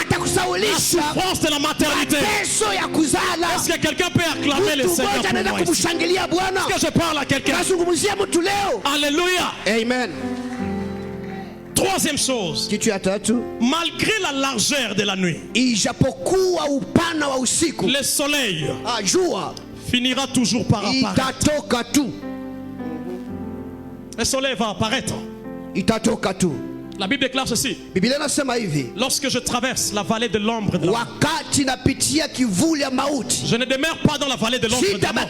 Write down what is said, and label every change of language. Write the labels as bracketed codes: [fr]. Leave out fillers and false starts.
[sw] atakusaulisha [fr] souffrance de la maternité. [sw] mateso ya kuzala. [fr] Est-ce que quelqu'un peut acclamer le [sw] Mtu [fr] Seigneur [sw] mmoja anaweza [fr] moi ici? [sw] kumshangilia Bwana. [fr] Est-ce que je parle à quelqu'un? [sw] Nazungumzia mtu leo. Alléluia. Amen. [fr] Troisième chose, [sw] Kitu ya tatu, [fr] malgré la largeur de la nuit, [sw] ijapokuwa upana wa usiku, [fr] le soleil [sw] jua [fr] finira toujours par apparaître. [sw] itatoka tu, [fr] Le soleil va apparaître. [sw] itatoka tu. [fr] La Bible déclare ceci. [sw] Biblia inasema hivi, [fr] Lorsque je traverse la vallée de l'ombre de la mort, [sw] wakati napitia kivuli ya mauti, [fr] je ne demeure pas dans la vallée de l'ombre de la mort.